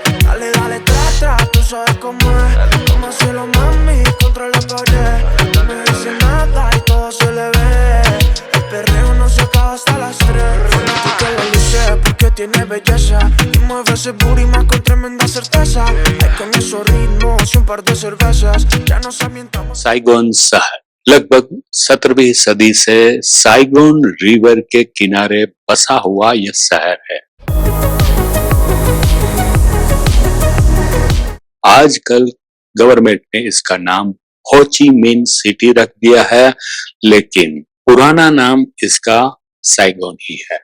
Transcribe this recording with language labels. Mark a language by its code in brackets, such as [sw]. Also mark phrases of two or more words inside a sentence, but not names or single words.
[es] Dale, dale, tra, tú sabes cómo es. Vamos a hacerlo, mami, contra la pared. No me dice nada y todo se le ve. El perreo no se acaba hasta las 3. Fanática la luce porque tiene belleza y mueve ese booty más con tremenda certeza. Hay con esos ritmos y un par de cervezas ya nos ambientamos. [hi] साइगोन शहर लगभग 17वीं सदी से साइगोन रिवर के किनारे बसा हुआ यह शहर है। आजकल गवर्नमेंट ने इसका नाम हो ची मिन सिटी रख दिया है, लेकिन पुराना नाम इसका साइगोन ही है।